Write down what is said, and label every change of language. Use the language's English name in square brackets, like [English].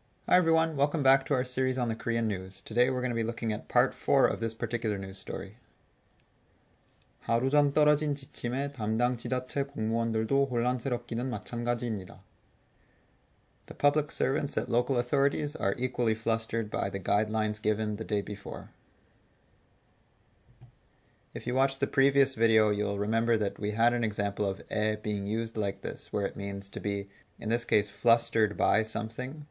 [English] Hi everyone, welcome back to our series on the Korean news. Today we're going to be looking at part 4 of this particular news story. [Korean] 하루 전 떨어진 지침에 담당 지자체 공무원들도 혼란스럽기는 마찬가지입니다. [English] The public servants at local authorities are equally flustered by the guidelines given the day before. If you watched the previous video, you'll remember that we had an example of being used like this, where it means to be, in this case, flustered by something.